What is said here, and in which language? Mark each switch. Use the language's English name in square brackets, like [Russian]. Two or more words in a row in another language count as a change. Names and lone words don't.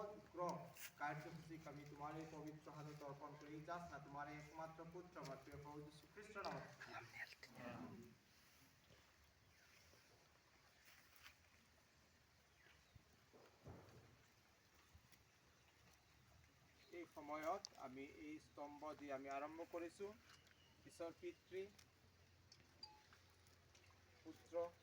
[Bangla] সমগ্র কার্যসূচি আমি তোমার এই পবিত্র হাতে অর্পণ করি যাস না তোমার একমাত্র পুত্র আমার প্রিয় প্রভু যীশু খ্রিস্ট নামে। [Assamese] এই সময়ত আমি এই স্তম্ভ যি আমি আৰম্ভ কৰিছোঁ ঈশ্বৰ পিতৃ পুত্ৰ